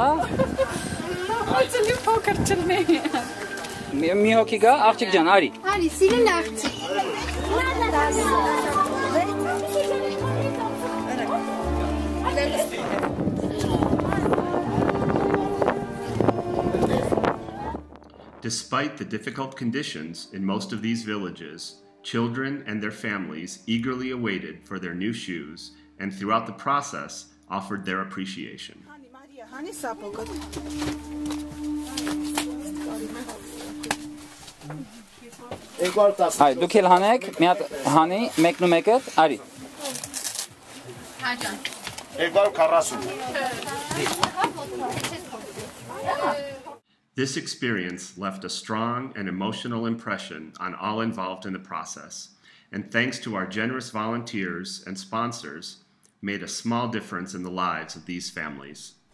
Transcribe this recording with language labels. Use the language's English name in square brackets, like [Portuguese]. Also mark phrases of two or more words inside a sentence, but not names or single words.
[Armenian] Այցելի փոքր չլնի։ Մի հոգի գա, աղջիկ ջան, արի։ Արի, սիրուն աղջիկ։ [English] Despite the difficult conditions in most of these villages, children and their families eagerly awaited for their new shoes and throughout the process offered their appreciation. [Armenian] Այ, դուք էլ հանեք, մի հատ հանի, մեկն ու մեկը, արի։ Հաջան։ 240։ [English] This experience left a strong and emotional impression on all involved in the process, and thanks to our generous volunteers and sponsors, made a small difference in the lives of these families.